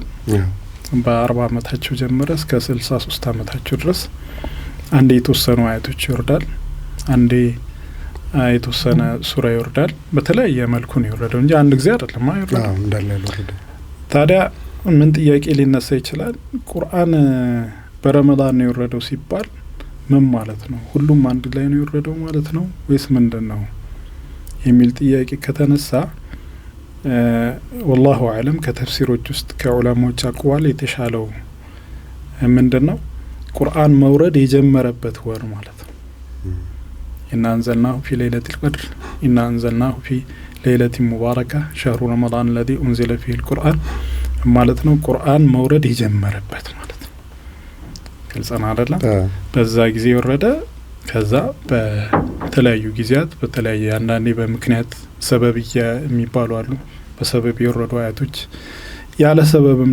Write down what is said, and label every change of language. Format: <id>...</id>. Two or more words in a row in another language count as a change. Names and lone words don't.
<am>በ40 አመታቸው ጀምረ እስከ 63 አመታቸው ድረስ አንዴ የተወሰኑ አያቶች ይወርዳል፣ አንዴ የተወሰነ ሱራ ይወርዳል። በተለያየ መልኩ ነው የወረደው እንጂ አንድ ጊዜ አይደለም አይወርደው እንዳለ ያወረደ። ታዲያ ምን ጥያቄ ሊነሳ ይችላል? ቁርአን በረመዳን ነው የወረደው ሲባል ምን ማለት ነው? ሁሉም አንድ ላይ ነው የወረደው ማለት ነው ወይስ ምንድነው የሚል ጥያቄ ከተነሳ</am> <ar>والله اعلم</ar> <am>ከተፍሲሮች ውስጥ ከዑለማዎች አቅዋል የተሻለው ምንድነው ቁርአን መውረድ የጀመረበት ወር ማለት ነው።</am> <ar>إنا أنزلناه في ليلة القدر إنا أنزلناه في ليلة مباركة شهر رمضان الذي انزل فيه القرآن</ar> <am>ማለት ነው። ቁርአን መውረድ የጀመረበት ማለት ነው። ግልጽ ነው አይደለም? በዛ ጊዜ ወረደ። ከዛ በተለያዩ ጊዜያት በተለያየ አንዳንዴ በምክንያት ሰበብያ የሚባሉ አሉ። በሰበብ የወረዱ አያቶች ያለ ሰበብም</am>